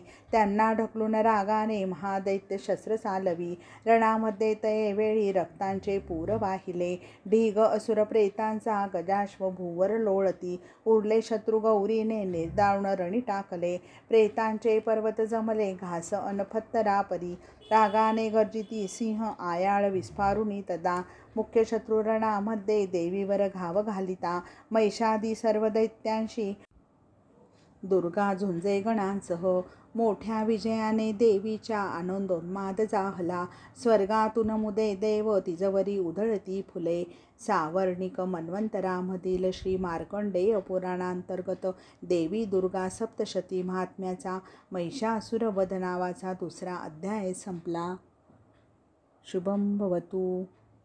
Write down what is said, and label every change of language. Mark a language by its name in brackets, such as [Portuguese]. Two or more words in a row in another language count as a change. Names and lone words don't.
[Marathi] त्यांना ढकलून रागाने महादैत्य शस्त्र चालवी. रणामध्ये तये वेळी रक्तांचे पूर वाहिले. ढीग असुर प्रेतांचा गजाश्व भूवर लोळती. उरले शत्रू गौरीने निर्दारुण रणी टाकले. प्रेतांचे पर्वत जमले घास अनफत्तरा परी. रागाने गर्जिती सिंह आयाळ विस्फारुनी तदा. मुख्य शत्रू रणामध्ये देवीवर घाव घालिता. महिषादी सर्व दैत्यांशी दुर्गा झुंजे गणांसह. मोठ्या विजयाने देवीच्या आनंदोन्माद जाहला. स्वर्गातून मुदे देव तिजवरी उधळती फुले. सावर्णिक मन्वंतरामधील श्री मार्कंडेय पुराणांतर्गत देवी दुर्गा सप्तशती महात्म्याचा महिषासुरवध नावाचा 2रा अध्याय संपला. शुभं भवतु.